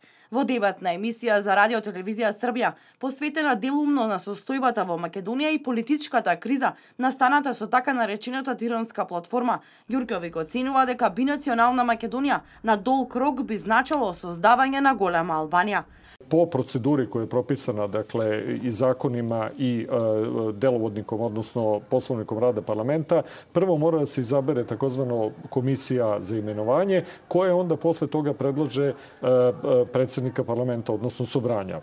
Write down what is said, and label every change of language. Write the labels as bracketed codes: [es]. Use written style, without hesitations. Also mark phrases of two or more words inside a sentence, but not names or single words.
[mk] Во дебатна емисија за Радио Телевизија Србија, посветена делумно на состојбата во Македонија и политичката криза настаната со така наречената тиранска платформа, Ѓурковиќ оценува дека бинационална Македонија на долг рок би значило создавање на голема Албанија. [sr] Po proceduri koja je propisana, dakle, i zakonima i delovodnikom, odnosno poslovnikom rada parlamenta, prvo mora da se izabere takozvano komisija za imenovanje, koja onda posle toga predlaže predsednika parlamenta, odnosno sobranja.